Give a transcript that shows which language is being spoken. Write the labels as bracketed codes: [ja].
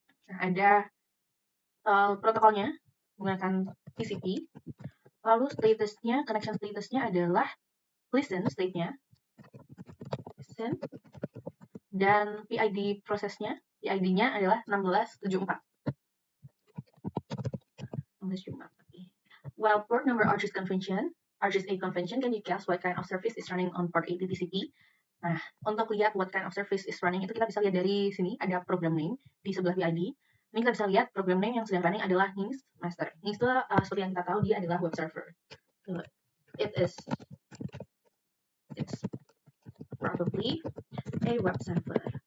[id] Nah, ada protokolnya menggunakan TCP. Lalu statusnya, connection statusnya adalah listen state-nya. Listen. Dan PID prosesnya, PID-nya adalah 1674. 1674. [en] While port number ARGIS convention, ARGIS 8 convention, can you guess what kind of service is running on port 80 TCP? [id] Nah, untuk lihat [en] what kind of service is running [id] itu kita bisa lihat dari sini ada program name di sebelah PID. Ini kita bisa lihat program name yang sedang running adalah Nginx Master. Nginx itu seperti yang kita tahu dia adalah web server. [en] So, it's probably a web server.